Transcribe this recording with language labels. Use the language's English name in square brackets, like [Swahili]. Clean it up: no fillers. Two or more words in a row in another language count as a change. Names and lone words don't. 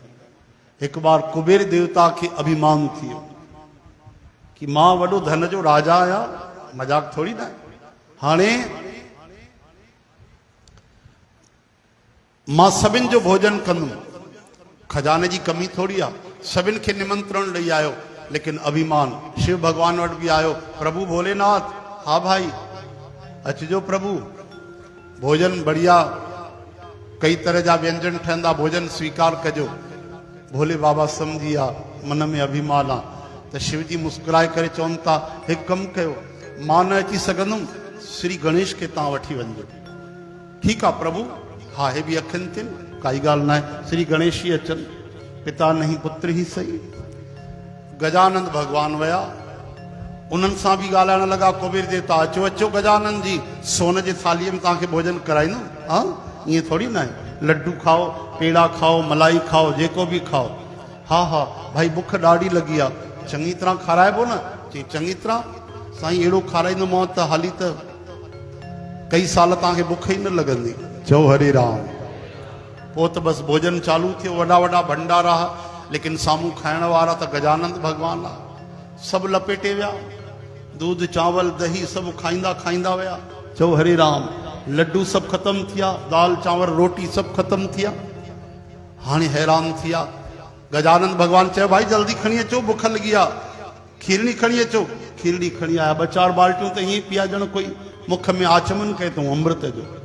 [Sindhi] हिकु बार कुबेर देवता खे अभिमान थियो कि मां वॾो धन जो राजा आहियां, मजाक थोड़ी न। हाणे मां सभिनि जो भोजन कंदुमि, खजाने जी कमी थोड़ी आहे, सभिनि खे निमंत्रण ॾेई आयो, लेकिन अभिमान शिव भगवान वटि बि आयो, प्रभु भोलेनाथ, हा भाई अचिजो प्रभु, भोजन बढ़िया, कई तरह जा व्यंजन ठहंदा, भोजन स्वीकार कजो। भोले बाबा सम्झी विया मन में अभिमान आहे, त शिव जी मुस्कुराए करे चवनि था, हिकु कमु कयो, मां न अची सघंदुमि, श्री गणेश खे तव्हां वठी वञिजो। ठीकु आहे प्रभु, हा हे बि अखियुनि ते काई ॻाल्हि न आहे, श्री गणेश ही अचनि, [Hindi] पिता नहीं पुत्र ही सही। [Sindhi] गजानंद भगवान विया, उन्हनि सां बि ॻाल्हाइण लॻा कुबेर देवता, अचो अचो गजानंद जी, सोन जे थालीअ में तव्हांखे भोजन कराईंदुमि। हा ईअं थोड़ी न आहे, लड्डू खाओ, पेड़ा खाओ, मलाई खाओ, जेको बि खाओ। हा हा भाई बुख ॾाढी लॻी आहे, चङी तरह खाराइबो न? चई चङी तरह साईं, अहिड़ो खाराईंदोमांव त हाली त कई साल तव्हांखे बुख ई न लॻंदी। चओ हरे राम। पोइ त बसि भोजन चालू थियो, वॾा वॾा भंडारा, लेकिन साम्हूं खाइण वारा त गजानंद भगवान आहे। सभु लपेटे विया, दूध चावल दही सभु खाईंदा खाईंदा विया। चओ हरे राम। लड्डू सभु ख़तमु थिया, दाल चांवर रोटी सभु ख़तमु थिया। हाणे हैरान थिया, गजानंद भगवान चयो भाई जल्दी खणी अचो, बुख लॻी आहे, खीरणी खणी अचो। खीरणी खणी आया, ॿ चारि बाल्टियूं त ईअं पिया ॼण कोई मुख में आचमन कए थो अमृत जो।